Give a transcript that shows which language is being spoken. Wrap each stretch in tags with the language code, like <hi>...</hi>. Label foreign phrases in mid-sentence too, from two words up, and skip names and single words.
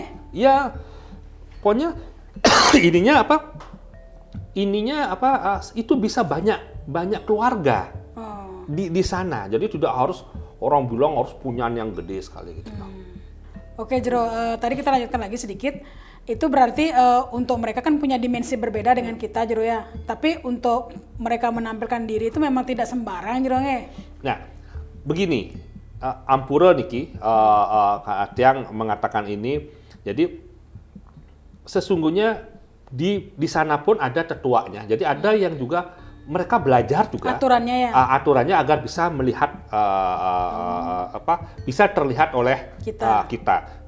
<id>ya, pokoknya ininya itu bisa banyak keluarga di sana. Jadi tidak harus orang bilang harus punyaan yang gede sekali gitu. Oke Jero, tadi kita lanjutkan lagi sedikit. Itu berarti untuk mereka kan punya dimensi berbeda dengan kita Jero ya. Tapi untuk mereka menampilkan diri itu memang tidak sembarang Jero nge. Nah, begini,</id> <ban>Ampura niki,</ban> <id>yang mengatakan ini. Jadi sesungguhnya di sana pun ada tetuanya. Jadi ada yang juga mereka belajar juga aturannya ya, aturannya agar bisa melihat bisa terlihat oleh kita.</id>